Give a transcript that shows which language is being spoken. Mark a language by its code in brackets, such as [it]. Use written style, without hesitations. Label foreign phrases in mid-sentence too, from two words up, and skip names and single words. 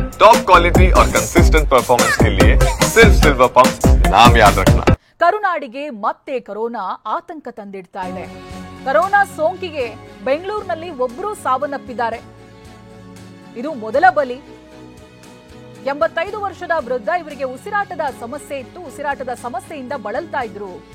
[en] top quality [hi] और [en] consistent performance [hi] के लिए सिर्फ सिल्वर पंप नाम याद रखना। [kn] ಕರುನಾಡಿಗೆ ಮತ್ತೆ ಕೊರೋನಾ ಆತಂಕ ತಂದಿಡ್ತಾ ಇದೆ. ಕೊರೋನಾ ಸೋಂಕಿಗೆ ಬೆಂಗಳೂರಿನಲ್ಲಿ ಒಬ್ಬರು ಸಾವನ್ನಪ್ಪಿದ್ದಾರೆ. ಇದು ಮೊದಲ ಬಲಿ. 85 ವರ್ಷದ ವೃದ್ಧ, ಇವರಿಗೆ ಉಸಿರಾಟದ ಸಮಸ್ಯೆ ಇತ್ತು. ಉಸಿರಾಟದ ಸಮಸ್ಯೆಯಿಂದ ಬಳಲ್ತಾ ಇದ್ರು.